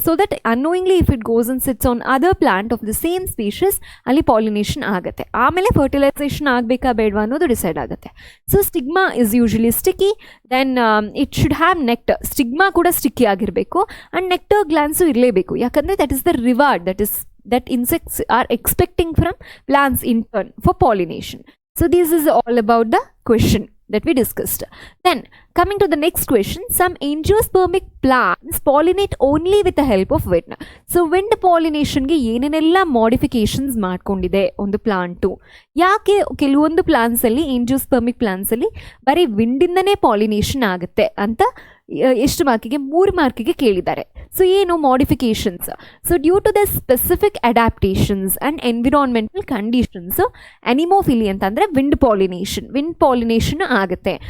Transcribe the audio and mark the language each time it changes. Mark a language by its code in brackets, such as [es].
[en] so that annoyingly if it goes and sits on other plant of the same species, [kn] ಅಲ್ಲಿ pollination ಆಗುತ್ತೆ. ಆಮೇಲೆ fertilisation ಆಗಬೇಕಾ ಬೇಡವಾ ಅನ್ನೋದು decide ಆಗುತ್ತೆ. [en] So stigma is usually sticky. Then it should have nectar. [kn] Stigma ಕೂಡ sticky ಆಗಿರಬೇಕು and nectar glands ಇರಲೇಬೇಕು. [en] ಯಾಕಂದರೆ that is the reward that insects are expecting from plants in turn for pollination. So this is all about the question that we discussed. Then coming to the next question, some angiospermic plants pollinate only with the help of wind. [kn] So wind pollination ಗೆ ಏನೇನೆಲ್ಲ modifications ಮಾಡ್ಕೊಂಡಿದೆ ಒಂದು plant. ಯಾಕೆ ಕೆಲವೊಂದು plants ಅಲ್ಲಿ angiospermic plants ಅಲ್ಲಿ ಬರೀ ವಿಂಡಿಂದನೇ pollination ಆಗುತ್ತೆ ಅಂತ ಎಷ್ಟು ಮಾರ್ಕಿಗೆ? 3 ಮಾರ್ಕಿಗೆ ಕೇಳಿದ್ದಾರೆ. ಸೊ ಏನು modifications? [en] so due to the specific adaptations and environmental conditions, [kn] anemophily ಅಂತಂದರೆ ವಿಂಡ್ ಪಾಲಿನೇಷನ್ ಆಗುತ್ತೆ.